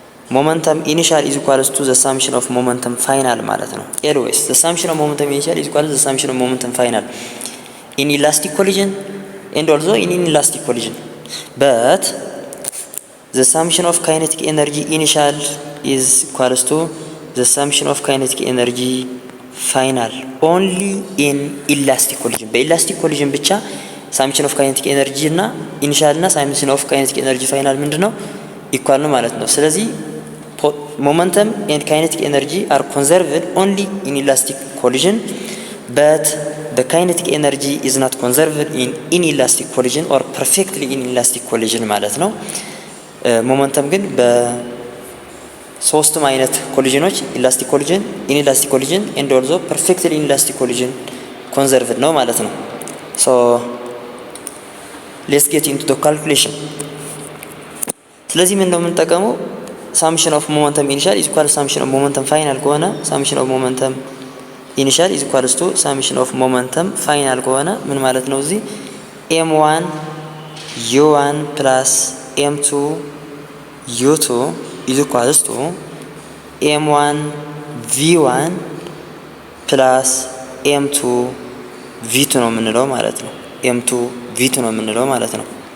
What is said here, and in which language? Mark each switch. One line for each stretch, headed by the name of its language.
English: momentum initial is equals to the summation of momentum final
Amharic: ማለት ነው።
English: always the summation of momentum initial is equals to the summation of momentum final in elastic collision and also in inelastic collision, but the summation of kinetic energy initial is equals to the summation of kinetic energy final only in elastic collision.
Amharic: በኤላስቲክ ኮሊዥን ብቻ
English: summation of kinetic energy እና initial እና summation of kinetic energy final
Amharic: ምንድነው ኢኳል ነው ማለት ነው። ስለዚህ
English: momentum and kinetic energy are conserved only in elastic collision, but the kinetic energy is not conserved in inelastic collision or perfectly in elastic collision
Amharic: ማለት ነው። ሞመንተም ግን በሶስቱም አይነት ኮሊዥኖች ኢላስቲክ ኮሊዥን፣ ኢንኢላስቲክ ኮሊዥን
English: and also perfectly inelastic collision conserved
Amharic: ነው ማለት ነው።
English: so let's get into the calculation.
Amharic: ስለዚህ ምን ነው የምንጠቀመው
English: summation of momentum initial is equal to summation of momentum final ከሆነ summation of momentum initial is equal to summation of momentum final
Amharic: ከሆነ ምን ማለት ነው እዚህ
English: m1 u1 plus m2 u2 is equal to m1 v1 plus m2 v2
Amharic: ነው የምንለው ማለት ነው።
English: m2 v2 ነው የምንለው ማለት ነው።